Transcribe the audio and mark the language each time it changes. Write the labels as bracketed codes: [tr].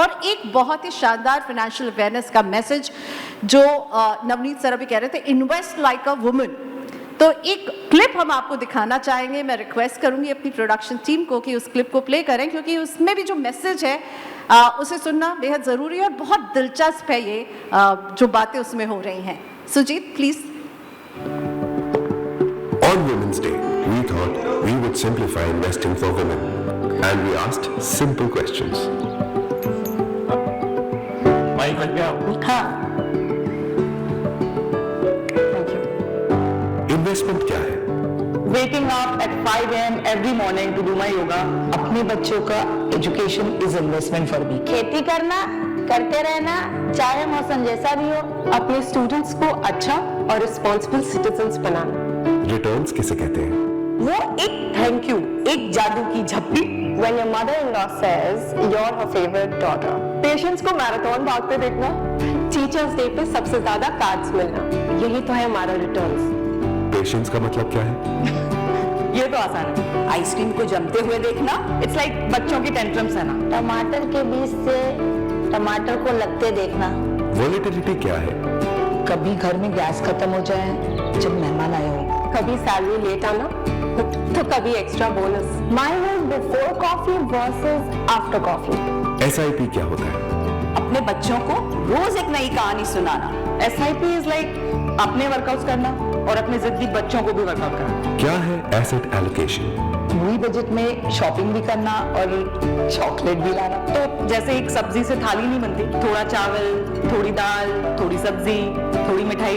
[hi] और एक बहुत ही शानदार फिनेंशियल अवेयरनेस का मैसेज जो नवनीत सर अभी कह रहे थे, [en] Invest like a woman. [hi] तो एक क्लिप हम आपको दिखाना चाहेंगे। मैं रिक्वेस्ट करूंगी अपनी प्रोडक्शन टीम को कि उस क्लिप को प्ले करें, क्योंकि उसमें भी जो मैसेज है उसे सुनना बेहद ज़रूरी है और बहुत दिलचस्प है ये जो बातें उसमें हो रही हैं। Sujit please. [en] On Women's Day, we thought we would simplify investing for women, and we asked simple questions. [hi] Mic लग गया? हाँ, इन्वेस्टमेंट क्या है? [en] Waking up at 5 a.m. every morning to do my yoga. [hi] अपने बच्चों का [en] education is investment for me. [hi] खेती करना, करते रहना, चाहे मौसम जैसा भी हो। अपने स्टूडेंट्स को अच्छा और रिस्पॉन्सिबल सिटीजन्स बनाना। रिटर्न्स किसे कहते हैं? वो एक थैंक यू, एक जादू की झप्पी। [en] When your mother-in-law says you're her favorite daughter. [hi] Patients को मैराथन भागते देखना। टीचर्स डे पे सबसे ज्यादा कार्ड्स मिलना। यही तो है हमारा रिटर्न्स। पेशेंस का मतलब क्या है? ये तो आसान है। आइसक्रीम को जमते हुए देखना, [en] it's like [hi] बच्चों की टेंट्रम्स है ना। टमाटर के बीज से टमाटर को लगते देखना। वोलेटिलिटी क्या है? कभी घर में गैस खत्म हो जाए जब मेहमान आए हो, कभी सैलरी लेट आना, तो कभी extra bonus. [en] Mine is before coffee versus after coffee. [hi] SIP क्या होता है? अपने बच्चों को रोज एक नई कहानी सुनाना। SIP [en] is like [hi] अपने वर्कआउट करना और अपने जिद्दी बच्चों को भी वर्कआउट करना। क्या है एसेट एलोकेशन? पूरी बजट में शॉपिंग भी करना और चॉकलेट भी लाना। तो जैसे एक सब्जी से थाली नहीं बनती, थोड़ा चावल, थोड़ी दाल, थोड़ी सब्जी, थोड़ी मिठाई।